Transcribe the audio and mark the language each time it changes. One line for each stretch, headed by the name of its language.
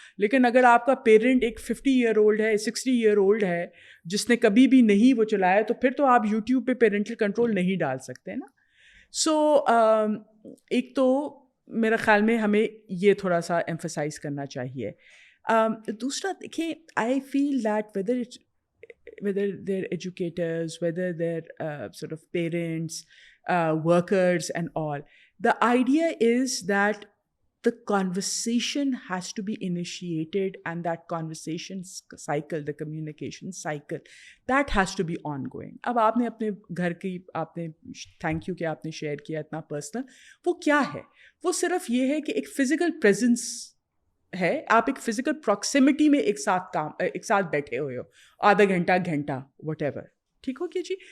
Urdu: لیکن اگر آپ کا پیرنٹ ایک 50 ایئر اولڈ ہے, 60 ایئر اولڈ ہے, جس نے کبھی بھی نہیں وہ چلایا, تو پھر تو آپ یوٹیوب پہ پیرنٹل کنٹرول نہیں ڈال سکتے نا. سو ایک تو میرے خیال میں ہمیں یہ تھوڑا سا ایمفسائز کرنا چاہیے. دوسرا دیکھیں,
English: I feel that whether they're educators, whether they're sort of parents, workers and all, the idea is that the conversation has to be initiated, and that conversation cycle, the communication cycle, that has to be ongoing.
Urdu: اب آپ نے اپنے گھر کی, آپ نے thank you کہ آپ نے شیئر کیا اتنا پرسنل, وہ کیا ہے, وہ صرف یہ ہے کہ ایک فزیکل پریزنس ہے, آپ ایک فزیکل پراکسیمٹی میں ایک ساتھ بیٹھے ہوئے ہو, آدھا گھنٹہ وٹ ایور, ٹھیک ہو کیا جی.